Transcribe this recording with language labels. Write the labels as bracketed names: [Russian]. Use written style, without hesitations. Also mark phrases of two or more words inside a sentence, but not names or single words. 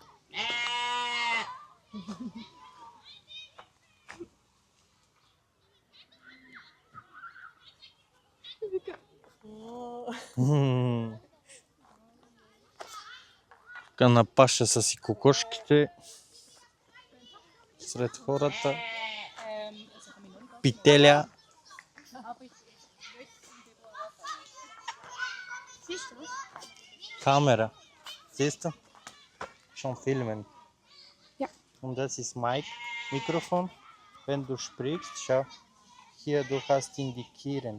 [Bulgarian] Вика. Тук на паша са си кокошките. Сред хората. Пителя. [German] Kamera. Siehst du? Schon filmen. Ja. Und das ist Mic, Mikrofon. Wenn du sprichst, schau. Hier, du hast indikieren.